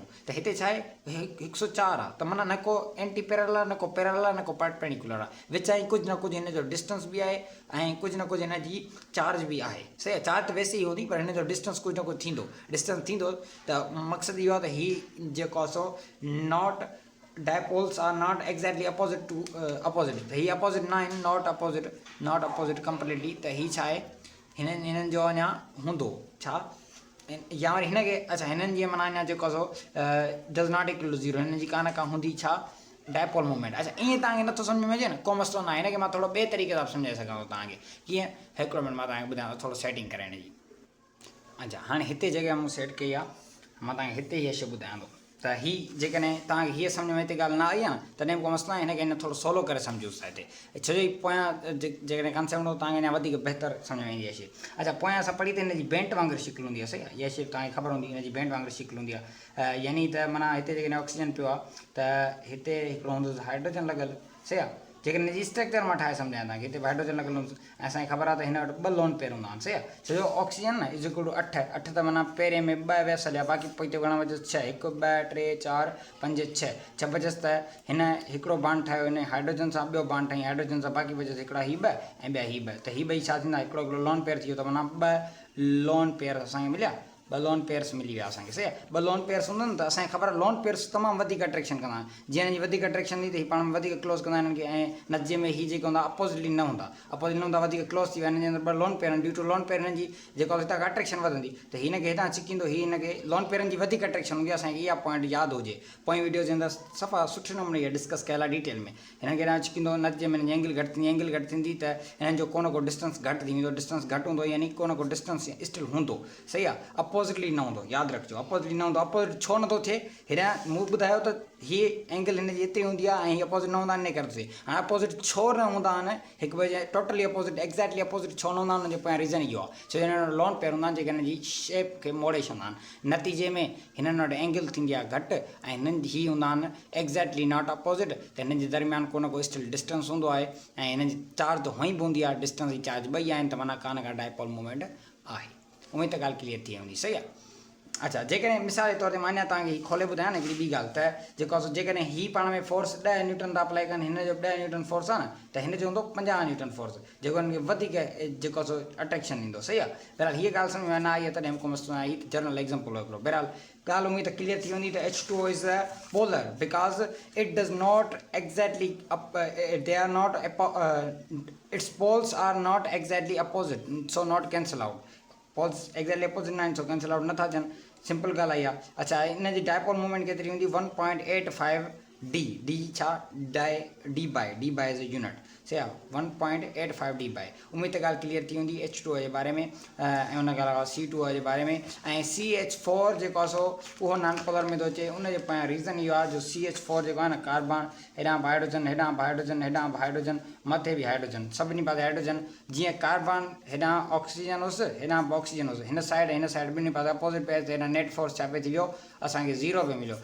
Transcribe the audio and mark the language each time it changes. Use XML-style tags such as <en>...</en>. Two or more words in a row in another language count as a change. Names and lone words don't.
<sd>त हिते छा आहे, 104 आहे, त माना न को एंटी पैरेलल आहे, न को पैरेलल आहे, न को परपेंडिकुलर आहे। विच ऐं कुझु न कुझु हिन जो डिस्टेंस बि आहे, ऐं कुझु न कुझु हिन जी चार्ज बि आहे। सही आहे, चार्ज त वैसे ई हूंदी, पर हिन जो डिस्टेंस कुझु न कुझु थींदो, डिस्टेंस थींदो। त मक़सदु इहो आहे त हीअ जेको आहे सो</sd> <en>not dipoles are not exactly opposite to opposite.</en> <sd>त हीअ अपोज़िट न आहिनि,</sd> <en>not opposite completely.</en> <sd>त हीअ छा आहे, हिननि जो अञा हूंदो छा, या वरी हिनखे, अच्छा हिननि जी माना अञा जेको आहे सो</sd> <en>does not equal to 0,</en> <sd>हिननि जी का हूंदी छा,</sd> <en>dipole movement.</en> <sd>अच्छा, ईअं तव्हांखे नथो सम्झ में अचे न, को मसइलो न आहे। हिनखे मां थोरो ॿिए तरीक़े सां सम्झाए सघां थो तव्हांखे, कीअं, हिकिड़ो मिनट मां तव्हांखे ॿुधायां थो, थोरो सेटिंग करे हिन जी। अच्छा, हाणे हिते जेके मूं सेट कई आहे, मां तव्हांखे हिते हीअ शइ ॿुधायां थो। त हीअ जेकॾहिं तव्हांखे हीअ सम्झ में हिते ॻाल्हि न आई आहे न, तॾहिं बि को मसइलो आहे, हिनखे थोरो सवलो करे सम्झोसि था हिते। छो जो पोयां जेकॾहिं कंसेप्ट हूंदो, तव्हांखे अञा वधीक बहितर सम्झ में ईंदी आहे शइ। अच्छा, पोयां असां पढ़ी त हिनजी बेंट वांगुरु शिकिल हूंदी आहे। सही आहे, इहा शइ तव्हांखे ख़बर हूंदी, हिनजी बेंट वांगुरु शिकिल हूंदी आहे। यानी त माना हिते जेकॾहिं ऑक्सीजन पियो आहे, त हिते हिकिड़ो हूंदो हाइड्रोजन लॻल। सही आहे, जेकॾहिं हिनजी स्ट्रक्चर मां ठाहे सम्झायां तव्हांखे, हिते हाइड्रोजन लॻल हूंदो, ऐं असांखे ख़बर आहे त हिन वटि 2</sd> <en>lone pair</en> <sd>हूंदा आहिनि। सही आहे, छो जो ऑक्सीजन न</sd> <en>is equal to 8</en> <sd>त माना पहिरें में 2 वियसि हलिया, बाक़ी पोइ हिते घणा बचसि, 6, 1 2 3 4 5 6 बचसि। त हिन हिकिड़ो बांड ठाहियो हिन हाइड्रोजन सां, ॿियो बांड ठाही हाइड्रोजन सां, बाक़ी बचसि हिकिड़ा ही 2 ऐं ॿिया ही 2। त ही 2 छा थींदा, हिकिड़ो</sd> <en>lone pair</en> <sd>थी वियो, त माना 2</sd> <en>lone pair</en> <sd>असांखे मिलिया, 2</sd> <en>lone pairs</en> <sd>मिली विया असांखे। सही आहे, 2</sd> <en>lone pairs</en> <sd>हूंदा न, त असांखे ख़बर आहे</sd> <en>lone pairs</en> <sd>तमामु वधीक अट्रैक्शन कंदा आहिनि। जीअं हिनजी वधीक अट्रैक्शन थी, त हीअ पाण में वधीक क्लोज़ कंदा आहिनि हिननि खे, ऐं नतीजे में हीअ जेके हूंदा अपोज़िटली न हूंदा, वधीक क्लोज़ थी विया। हिन जे अंदरि 2</sd> <en>lone pair</en> <sd>आहिनि,</sd> <en>due to lone pair</en> <sd>हिननि जी जेको हितां खां अट्रैक्शन वधंदी, त हिनखे हितां छिकींदो, हीअ हिनखे लोन पेयरनि जी वधीक अट्रैक्शन हूंदी आहे। असांखे इहा पॉइंट यादि हुजे, पोइ वीडियो जे अंदरि सफ़ा सुठे नमूने इहा डिस्कस कयल आहे डिटेल में। हिनखे हेॾां छिकींदो, नतीजे में हिनजी एंगल घटि थींदी, एंगल घटि थींदी त हिननि जो को न को डिस्टेंस घटि थी वेंदो, डिस्टेंस घटि हूंदो, यानी को न को डिस्टेंस स्टिल हूंदो। सही आहे, अपोज़िटली न हूंदो, यादि रखिजो, अपोज़िटली न हूंदो। अपोज़िट छो नथो थिए, हेॾां मूं ॿुधायो त हीअ एंगल हिन जी हिते हूंदी आहे, ऐं हीअ अपोज़िट न हूंदा आहिनि, इन करे थिए। हाणे अपोज़िट छो न हूंदा आहिनि, हिकु ॿिए जे</sd> <en>totally opposite, exactly opposite</en> <sd>छो न हूंदा आहिनि, हुनजो पोयां रीज़न इहो आहे, छो जो हिन</sd> <en>lone pair</en> <sd>हूंदा आहिनि जेके हिन जी शेप खे मोड़े छॾंदा आहिनि। नतीजे में हिननि वटि एंगल थींदी आहे घटि, ऐं हिननि ही हूंदा आहिनि</sd> <en>exactly not opposite,</en> <sd>त हिननि जे दरमियान को न को</sd> <en>still distance</en> <sd>हूंदो आहे, ऐं हिननि जी चार्ज त हुअं ई बि हूंदी आहे, डिस्टेंस जी चार्ज 2 आहिनि, त माना का न का</sd> <en>dipole movement</en> <sd>आहे। उमेद त ॻाल्हि क्लियर थी वेंदी। सही आहे, अच्छा जेकॾहिं मिसाल जे तौर ते मान्या तव्हांखे ही खोले ॿुधायां न हिकिड़ी ॿी ॻाल्हि त जेको आहे जेकॾहिं ही पाण में फोर्स 10 न्यूटन था अप्लाई कनि हिन जो 10</sd> <en>newton force</en> <sd>आहे न त हिन जो हूंदो 50</sd> <en>newton force</en> <sd>जेको हिनखे वधीक जेको सो अट्रैक्शन ईंदो सही आहे। बहरहाल हीअ ॻाल्हि सम्झ में न आई आहे तॾहिं मूंखे मस्तु न आई</sd> <en>general example</en> <sd>हो हिकिड़ो। बहरहाल ॻाल्हि उमेद त क्लियर थी वेंदी त</sd> <en>H2O is a polar because it does not exactly they are not its poles are not exactly opposite so not cancel out poles exactly opposite</en> <sd>न आहिनि सो</sd> <en>cancel out</en> <sd>नथा थियनि सिंपल ॻाल्हि आई आहे। अच्छा इन जी डायपोल मूवमेंट केतिरी हूंदी 1.85 डी छा डी बाय</sd> <en>as a unit</en> <sd>सही आहे 1.85 डी बाय। उमेद त ॻाल्हि क्लियर थी वेंदी H2O जे बारे में ऐं उन खां अलावा C2O जे बारे में ऐं CH4 जेको आहे सो उहो</sd> <en>non polar</en> <sd>में थो अचे। उनजे पोयां रीज़न इहो आहे जो CH4 जेको आहे न कार्बन हेॾां हाइड्रोजन हेॾां हाइड्रोजन हेॾां हाइड्रोजन मथे बि हाइड्रोजन सभिनी पासे हाइड्रोजन जीअं कार्बन हेॾां ऑक्सीजन हुअसि हेॾां बि ऑक्सीजन हुअसि हिन साइड ॿिन्ही पासे अपोज़िट पिए त हेॾां</sd> <en>net force</en> <sd>छा पियो थी वियो असांखे 0 पे मिलियो।</sd>